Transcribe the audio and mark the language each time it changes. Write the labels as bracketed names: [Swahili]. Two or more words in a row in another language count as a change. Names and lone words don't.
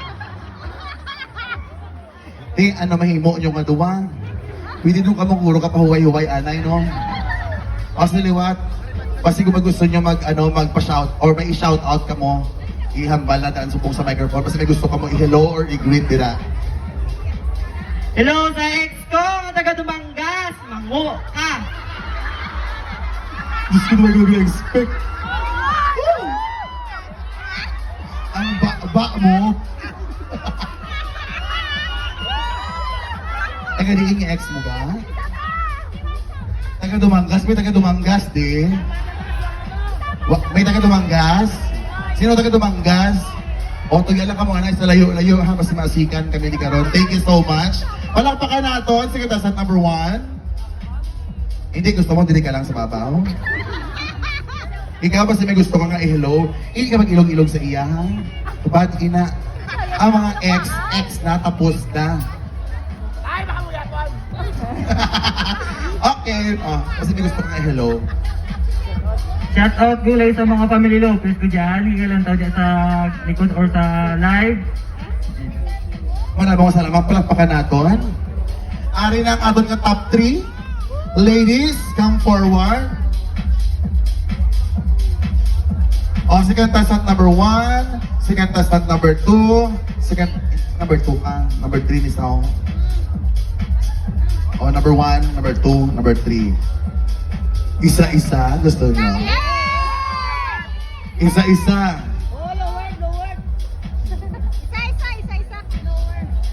[Hiligaynon] Ano mahimo nyo nga duwa? Pwede nung kamang ka pahuway-huway, anay, no? O siliwat, kasi kung gusto nyo magpa-shout, or may i-shout out ka mo, ihambal na daan subong sa microphone, kasi may gusto ka mo i-hello or i-greet nila. Hello sa ex ko, ang taga Dumangas, mango ka. [Filipino] Gusto ko naman nag-expect. [Hiligaynon] Ang ba mo. Taga diin yung ex mo ba? Taga Dumangas? May taga Dumangas di? May taga Dumangas? Sino taga Dumangas? O, tugyala ka mga sa layo-layo ha, mas masikan kami ni Karon. [English] Thank you so much. [Filipino] Palakpakan natin, sige tasat number 1. Hindi, gusto mo, hindi ka lang sa babaw. Ikaw ba may gusto ka nga i-hello? [Hiligaynon] Hindi ka mag-ilog-ilog sa iya, ha? Ba't ina? Ang mga ex na, tapos na. Ay, baka mo yapon! Okay, kasi may gusto ka nga i-hello. [English] Shout out [Filipino] gulay sa mga family Lopez ko dyan. Higa lang tao dyan sa likod or sa live. Maraming salamat, palakpakan natin. [Hiligaynon] Ari na ang aton ka top 3. [English] Ladies, come forward. [Hiligaynon] O, second tasat number 1, second tasat number 2, second, number 2 ka, number 3 ni Sao. O, number 1, number 2, number 3. Isa-isa, gusto nyo? Isa-isa. [English] Oh, lower, lower. Isa, lower.